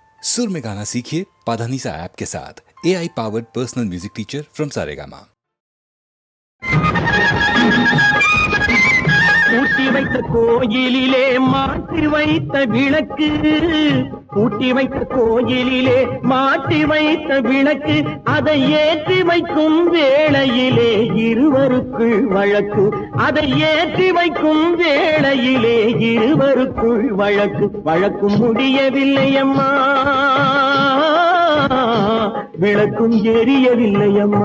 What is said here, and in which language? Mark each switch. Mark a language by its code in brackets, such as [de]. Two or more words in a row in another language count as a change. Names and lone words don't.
[hi] सुर में गाना सीखिए पाधानीसा ऐप के साथ। [en] AI powered personal music teacher from Saregama. [ta] பூட்டி வைத்த கோயிலிலே மாட்டி வைத்த விளக்கு, பூட்டி வைத்த கோயிலிலே மாட்டி வைத்த விளக்கு, அதை ஏற்றி வைக்கும் வேளையிலே இருவருக்குள் வழக்கு, அதை ஏற்றி வைக்கும் வேளையிலே இருவருக்குள் வழக்கு, வழக்கும் முடியவில்லை அம்மா, விளக்கும் எரியவில்லை அம்மா.